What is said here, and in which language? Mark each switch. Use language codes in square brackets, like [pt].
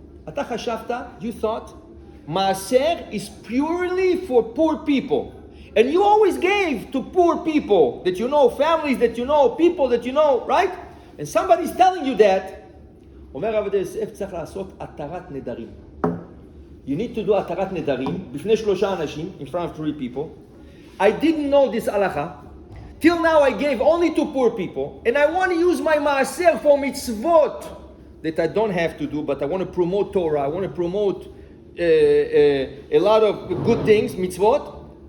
[he] אתה חשבת, [en] you thought, Maaser is purely for poor people. And you always gave to poor people that you know, families that you know, people that you know, right? And somebody's telling you that. [he] אומר רב עובדיה יוסף, צריך לעשות התרת נדרים. [en] You need to do התרת נדרים [he] בפני 3 אנשים, [en] in front of 3 people. I didn't know this halakha. Till now I gave only to poor people, and I want to use my maaser for mitzvot that I don't have to do, but I want to promote Torah, I want to promote a lot of good things, mitzvot.